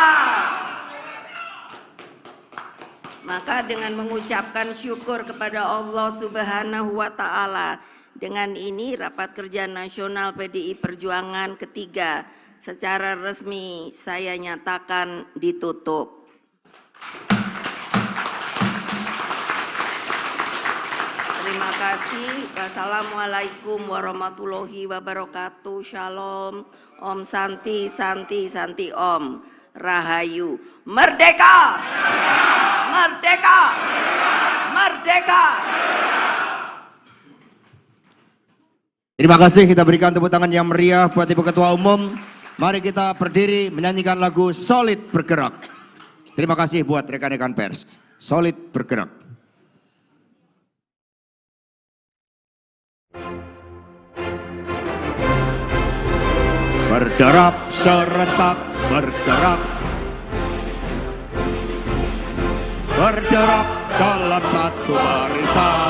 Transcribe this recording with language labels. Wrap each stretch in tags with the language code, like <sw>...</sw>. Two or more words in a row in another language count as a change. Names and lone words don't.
<id>Maka dengan mengucapkan syukur kepada Allah</id> <ar>سبحانه وتعالى,</ar> <id>dengan ini Rapat Kerja Nasional PDI Perjuangan ketiga secara resmi saya nyatakan ditutup. Terima kasih.</id> <ar>والسلام عليكم ورحمة الله وبركاته.</ar> <id>Shalom.</id> <sa>Om Santi, Santi, Santi Om.</sa> <id>Rahayu. Merdeka! Merdeka! Merdeka! Terima kasih, kita berikan tepuk tangan yang meriah buat Ibu Ketua Umum. Mari kita berdiri menyanyikan lagu Solid Bergerak. Terima kasih buat rekan-rekan pers. Solid Bergerak. Berderap serentak bergerak, berderap dalam satu barisan,</id>